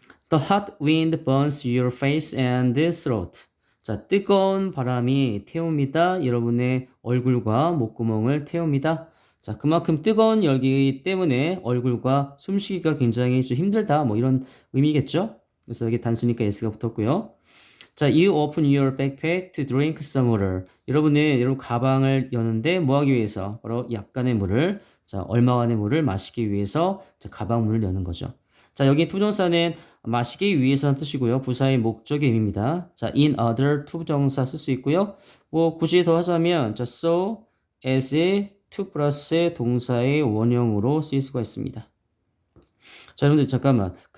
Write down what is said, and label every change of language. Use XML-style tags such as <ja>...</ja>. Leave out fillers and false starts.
<en>The hot wind burns your face and throat.</en> <ko>자, 뜨거운 바람이 태웁니다. 여러분의 얼굴과 목구멍을 태웁니다. 자, 그만큼 뜨거운 열기 때문에 얼굴과 숨쉬기가 굉장히 좀 힘들다. 뭐 이런 의미겠죠? 그래서 여기 단수니까 S가 붙었고요.</ko> <en>자, you open your backpack to drink some water.</en> <ko>여러분 가방을 여는데 뭐 하기 위해서? 바로 약간의 물을, 자, 얼마간의 물을 마시기 위해서 자, 가방 문을 여는 거죠. 자, 여기 투정사는 마시기 위해서는 뜻이고요. 부사의 목적의 의미입니다. 자, in order 투정사 쓸 수 있고요. 뭐 굳이 더 하자면 자, so as to 플러스 동사의 원형으로 쓰일 수가 있습니다. 자, 여러분들 잠깐만.</ko>